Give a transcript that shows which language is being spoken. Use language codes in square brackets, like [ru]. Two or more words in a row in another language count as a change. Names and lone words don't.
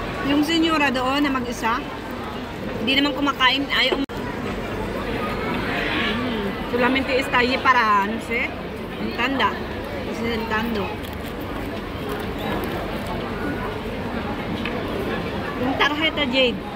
[tl] Yung senyora doon na mag-isa, hindi naman kumakain, ayaw. [es] Solamente está allí para, no sé, en tanda. Sentando. [tl] Yung tarjeta, Jade.